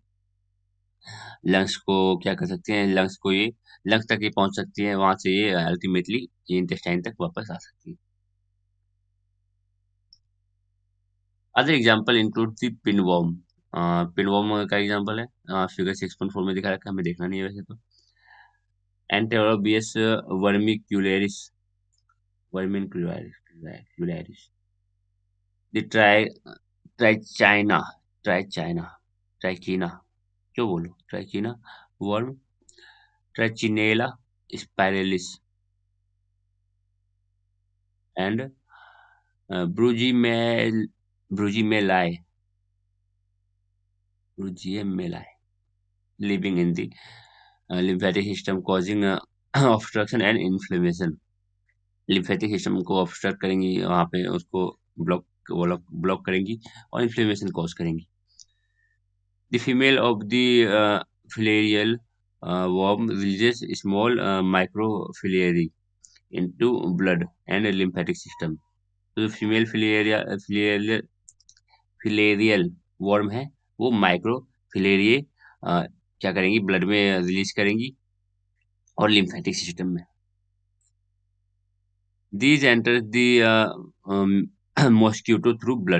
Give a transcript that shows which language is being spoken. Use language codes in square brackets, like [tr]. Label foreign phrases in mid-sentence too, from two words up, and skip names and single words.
[hi] लंग्स को क्या कर सकते हैं लंग्स को ये लंग्स तक ये पहुंच सकती है वहां से ये अल्टीमेटली ये इंटेस्टाइन तक वापस आ सकती है। [en] other example include the pinworm. [hi] पिनवॉर्म का एग्जांपल है फिगर 6.4 में दिखा रखा है हमें देखना नहीं है वैसे तो। [en] Enterobius vermicularis vermicularis the trichina trichina trichina [hi] जो बोलो [en] trichina worm Trichinella spiralis and Brugiamal Brugiamalayi Brugiamalayi living in the lymphatic system causing obstruction and inflammation। lymphatic system [hi] को ऑब्स्ट्रक्ट करेंगी वहां पे उसको ब्लॉक ब्लॉक करेंगी और इन्फ्लेमेशन कॉज करेंगी। [en] The female of the filarial worm releases small microfilariae into blood and lymphatic system। [hi] तो जो [en] female filarial worm [hi] है वो [en] micro filariae [hi] क्या करेंगी ब्लड में रिलीज करेंगी और [en] lymphatic system [hi] में। [en] these enter the mosquito through blood.